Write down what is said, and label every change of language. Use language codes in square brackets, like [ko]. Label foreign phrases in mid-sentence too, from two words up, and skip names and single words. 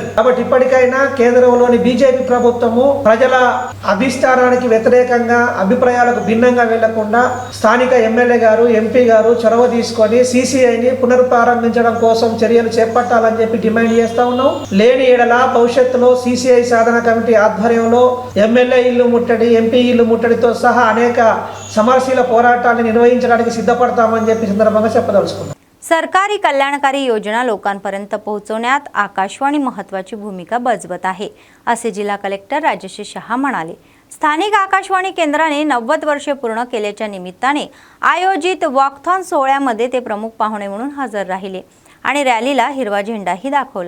[te] కాబట్టి ఇప్పటికైనా కేంద్రంలోని బీజేపీ ప్రభుత్వము ప్రజల అభిష్టానానికి వ్యతిరేకంగా అభిప్రాయాలకు భిన్నంగా వెళ్లకుండా స్థానిక ఎమ్మెల్యే గారు, ఎంపీ గారు చొరవ తీసుకొని సీసీఐని పునరుప్రారంభించడం కోసం చర్యలు చేపట్టాలని చెప్పి డిమాండ్ చేస్తా ఉన్నాం. లేని ఏడల భవిష్యత్తులో సీసీఐ సాధన కమిటీ ఆధ్వర్యంలో ఎమ్మెల్యే ఇల్లు ముట్టడి, ఎంపీ ఇల్లు ముట్టడితో సహా అనేక సమరశీల పోరాటాన్ని निर्वहिंचడానికి సిద్ధపడతామని చెప్పి సందర్భంగా చెప్పదలుచుకున్నాం. [mr] सरकारी कल्याणकारी योजना लोकांपर्यंत पोहोचवण्यात आकाशवाणी महत्त्वाची भूमिका बजावत आहे असे जिल्हा कलेक्टर राजेश शहा म्हणाले. स्थानिक आकाशवाणी केंद्राने 90 वर्षे पूर्ण केल्याच्या निमित्ताने आयोजित वॉकथॉन सोहळ्यामध्ये ते प्रमुख पाहुणे म्हणून हजर राहिले आणि रॅलीला हिरवा झेंडाही दाखवला.